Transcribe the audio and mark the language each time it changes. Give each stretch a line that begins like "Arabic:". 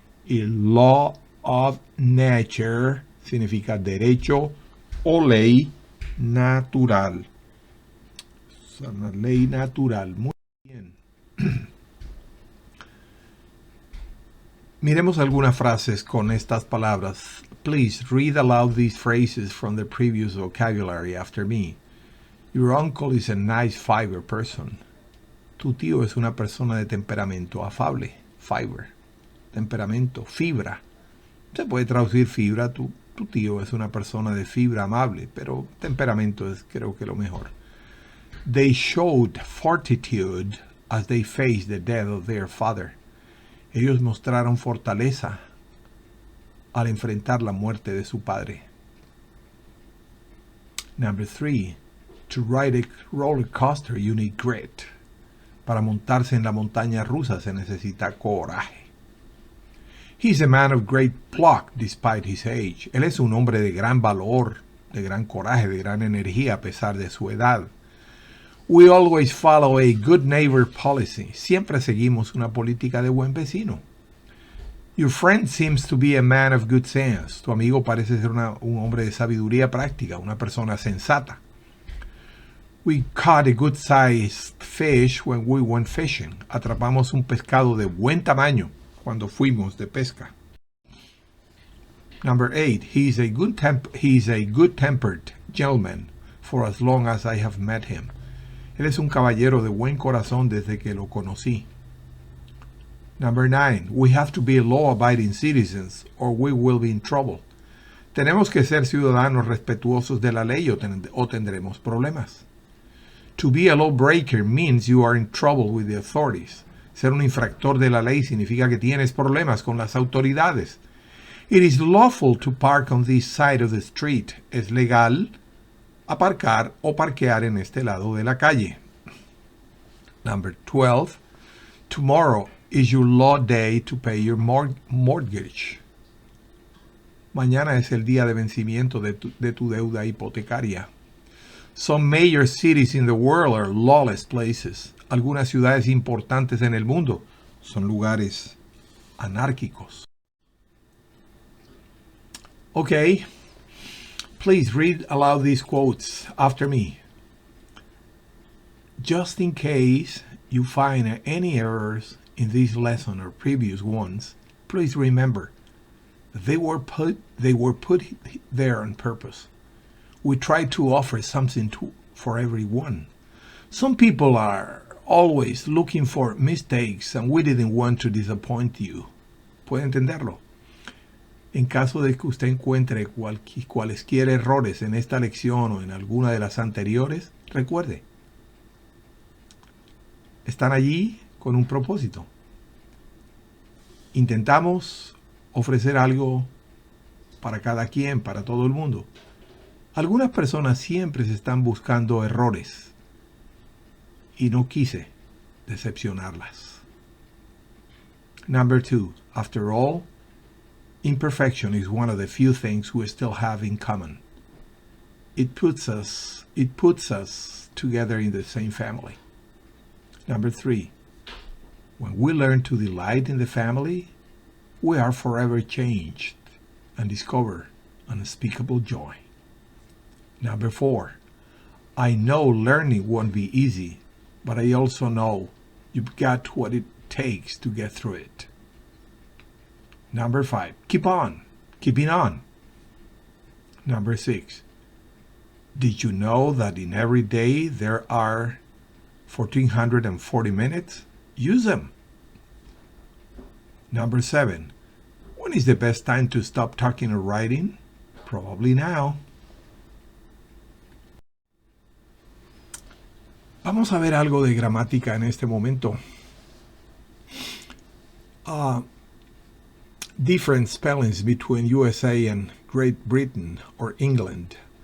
Spanish: Y law of nature significa derecho o ley natural. Es una ley natural. Muy bien. Miremos algunas frases con estas palabras.
English: Please read aloud these phrases from the previous vocabulary after me. Your uncle is a nice fiber person.
Spanish: Tu tío es una persona de temperamento afable. Fiber. temperamento, fibra. Se puede traducir fibra, tu tío es una persona de fibra amable, pero temperamento es creo que lo mejor.
English: They showed fortitude as they faced the death of their father.
Spanish: Ellos mostraron fortaleza al enfrentar la muerte de su padre.
English: Number 3. To ride a roller coaster you need grit.
Spanish: Para montarse en la montaña rusa se necesita coraje.
English: He's a man of great pluck despite his age.
Spanish: Él es un hombre de gran valor, de gran coraje, de gran energía a pesar de su edad.
English: We always follow a good neighbor policy.
Spanish: Siempre seguimos una política de buen vecino.
English: Your friend seems to be a man of good sense.
Spanish: Tu amigo parece ser un hombre de sabiduría práctica, una persona sensata.
English: We caught a good-sized fish when we went fishing.
Spanish: Atrapamos un pescado de buen tamaño cuando fuimos de pesca.
English: Number 8. He's a good-tempered gentleman for as long as I have met him.
Spanish: Él es un caballero de buen corazón desde que lo conocí.
English: Number 9. We have to be law-abiding citizens or we will be in trouble.
Spanish: Tenemos que ser ciudadanos respetuosos de la ley o tendremos problemas.
English: To be a lawbreaker means you are in trouble with the authorities.
Spanish: Ser un infractor de la ley significa que tienes problemas con las autoridades.
English: It is lawful to park on this side of the street.
Spanish: Es legal aparcar o parquear en este lado de la calle.
English: Number 12. Tomorrow is your law day to pay your mortgage.
Spanish: Mañana es el día de vencimiento de tu deuda hipotecaria.
English: Some major cities in the world are lawless places.
Spanish: Algunas ciudades importantes en el mundo son lugares anárquicos.
English: Okay, please read aloud these quotes after me. Just in case you find any errors in this lesson or previous ones, please remember that they were put there on purpose. We try to offer something for everyone. Some people are always looking for mistakes and we didn't want to disappoint you.
Spanish: ¿Puede entenderlo? En caso de que usted encuentre cualesquiera errores en esta lección o en alguna de las anteriores, recuerde, están allí con un propósito. Intentamos ofrecer algo para cada quien, para todo el mundo. Algunas personas siempre se están buscando errores y no quise decepcionarlas.
English: Number 2. After all, imperfection is one of the few things we still have in common. It puts us together in the same family. Number 3. When we learn to delight in the family, we are forever changed and discover unspeakable joy. Number 4. I know learning won't be easy, but I also know you've got what it takes to get through it. Number 5. Keeping on. Number 6. Did you know that in every day there are 1440 minutes? Use them. Number 7. When is the best time to stop talking or writing? Probably now.
Spanish: Vamos a ver algo de gramática en este momento.
English: Different spellings between USA and Great Britain or England.